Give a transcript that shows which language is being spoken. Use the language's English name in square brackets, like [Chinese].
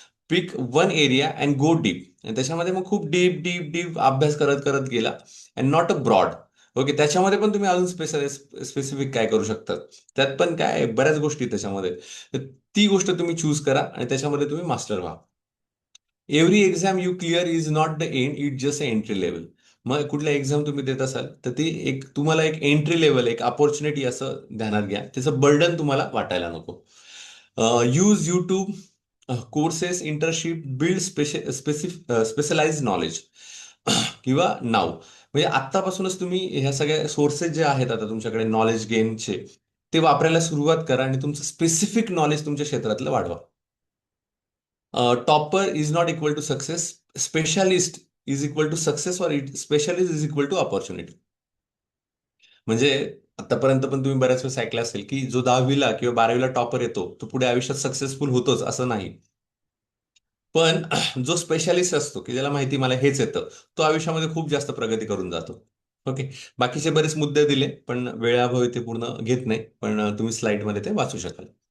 [English] Pick one area and go deep. [Marathi] आणि त्याच्यामध्ये मग खूप डीप डीप डीप अभ्यास करत करत गेला. [English] And not a broad. [Marathi] Okay. त्याच्यामध्ये पण तुम्ही अजून स्पेसिफिक काय करू शकता. त्यात पण काय आहे, बऱ्याच गोष्टी आहेत त्याच्यामध्ये. तर ती गोष्ट तुम्ही चूज करा आणि त्याच्यामध्ये तुम्ही मास्टर व्हा. [English] Every exam you clear is not the end, it just a entry level. [Marathi] मग कुठल्या एक्झाम तुम्ही देत असाल तर ती एक तुम्हाला एक एंट्री लेवल, एक अपॉर्च्युनिटी असं ध्यानात घ्या. त्याचं बर्डन तुम्हाला वाटायला नको. [English] Use YouTube, courses, internship, build specialize knowledge. [Marathi] किंवा नाव, म्हणजे आत्तापासूनच तुम्ही ह्या सगळ्या सोर्सेस जे आहेत आता तुमच्याकडे नॉलेज गेनचे, ते वापरायला सुरुवात करा आणि तुमचं स्पेसिफिक नॉलेज तुमच्या क्षेत्रातलं वाढवा. [English] Topper is not equal to success, specialist is equal to success, और specialist is equal to opportunity. [Marathi] म्हणजे आतापर्यंत पण तुम्ही बऱ्याच वेळेस ऐकलं असेल की जो 10वीला किंवा 12वीला टॉपर येतो तो पुढे आयुष्यात सक्सेसफुल होतोच असं नाही. पण जो स्पेशालिस्ट असतो की ज्याला माहिती मला हेच येतं, तो आयुष्यामध्ये खूप जास्त प्रगती करून जातो. ओके. बाकीचे बरेच मुद्दे दिले पण वेळाभावी ते पूर्ण घेत नाही, पण तुम्ही स्लाइडमध्ये ते वाचू शकाल.